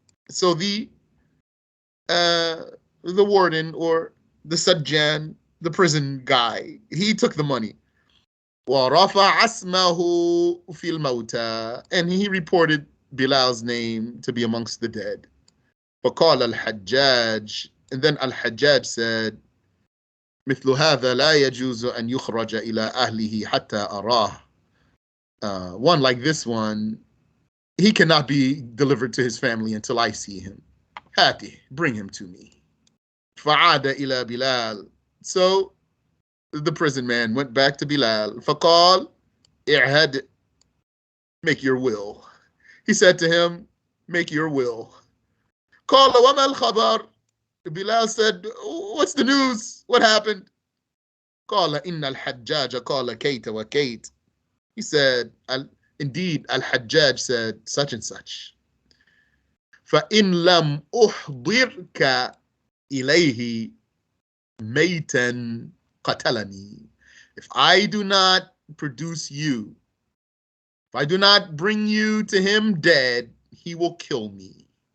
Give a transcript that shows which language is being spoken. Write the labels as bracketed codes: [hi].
[en] So the warden, or the Sajjan, the prison guy, he took the money. [ar] وَرَفَعَ اسْمَهُ فِي الْمَوْتَى. [en] And he reported Bilal's name to be amongst the dead. [ar] فَقَالَ الْحَجَّاجِ. [en] And then Al-Hajjaj said, [ar] مثل هذا لا يجوز أن يخرج إلى أهله حتى أراه. [en] One like this one, he cannot be delivered to his family until I see him. Hati, bring him to me. [ar] فعاد إلى بلال. [en] So the prison man went back to Bilal. [ar] فقال اعهد, [en] make your will. He said to him, make your will. [ar] قال وما الخبر? [en] Bilal said, what's the news? What happened? [ar] قال إن الحجاج قال كيت وكيت. [en] He said, indeed, Al-Hajjaj said such and such. [ar] فإن لم أحضرك إليه ميتا قتلني. [en] If I do not produce you, if I do not bring you to him dead, he will kill me.